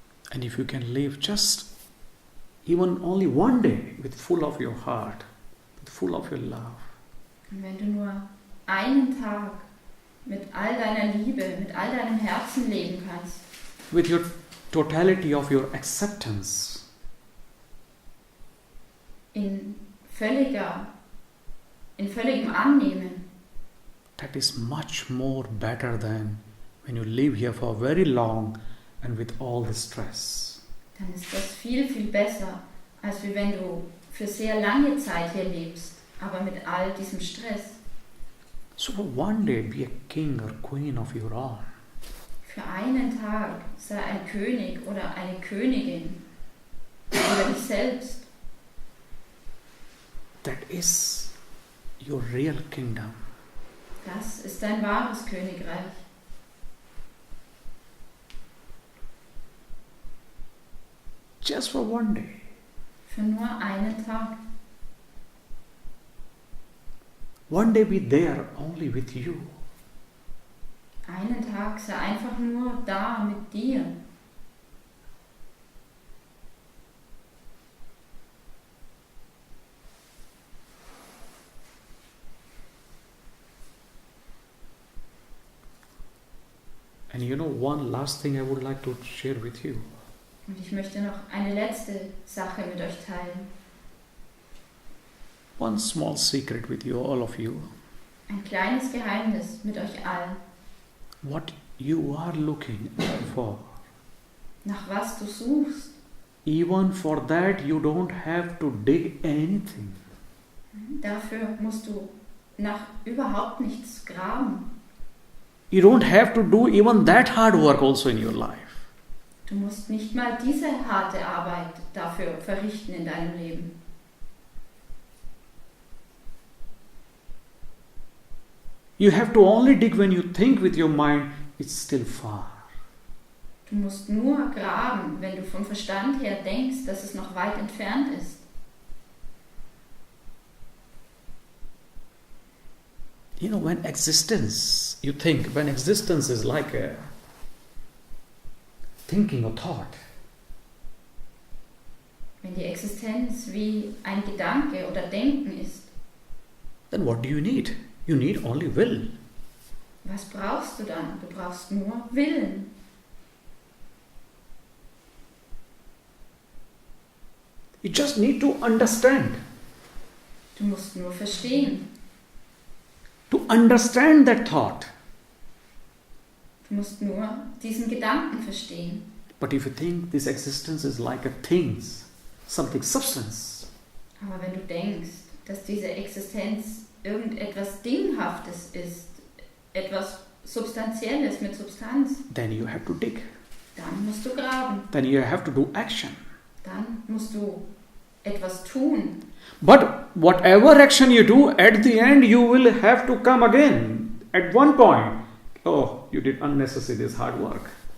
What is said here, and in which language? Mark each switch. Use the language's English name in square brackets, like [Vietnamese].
[English] And if you can live just even only one day with full of your heart, with full of your love, [German] Und wenn du nur einen Tag mit all deiner Liebe, mit all deinem Herzen leben kannst, [English] with your totality of your acceptance, [German] in völligem Annehmen, [English] that is much more better than when you live here for very long and with all the stress. [German] dann ist das viel, viel besser, als wie wenn du für sehr lange Zeit hier lebst, aber mit all diesem Stress. [English] So one day be a king or queen of your own. [German] Für einen Tag sei ein König oder eine Königin über dich selbst. [English] That is your real kingdom. [German] Das ist dein wahres Königreich. [English] Just for one day. [German] Für nur einen Tag. [English] One day be there only with you. [German] Einen Tag sei einfach nur da mit dir. [English] And you know, one last thing I would like to share with you. [German] Und ich möchte noch eine letzte Sache mit euch teilen. [English] One small secret with you, all of you. [German] Ein kleines Geheimnis mit euch allen. [English] What you are looking for, [German] Nach was du suchst, [English] even for that you don't have to dig anything. [German] Dafür musst du nach überhaupt nichts graben. [English] You don't have to do even that hard work also in your life. [German] Du musst nicht mal diese harte Arbeit dafür verrichten in deinem Leben. [English] You have to only dig when you think with your mind, it's still far. [German] Du musst nur graben, wenn du vom Verstand her denkst, dass es noch weit entfernt ist. [English] You know, when existence, you think, when existence is like a thinking or thought, [German] Wenn die Existenz wie ein Gedanke oder Denken ist, [English] then what do you need? You need only will. [German] was brauchst du dann? Du brauchst nur Willen. [English] You just need to understand. [German] Du musst nur verstehen. [English] To understand that thought. [German] Du musst nur diesen Gedanken verstehen. [English] But if you think this existence is like a things, something substance, [German] Aber wenn du denkst, dass diese Existenz irgendetwas Dinghaftes ist, etwas Substanzielles mit Substanz, [English] then you have to dig. [German] dann musst du graben. [English] Then you have to do action. [German] Dann musst du etwas tun. [English] But whatever action you do, at the end you will have to come again. At one point, oh, you did unnecessary this hard work.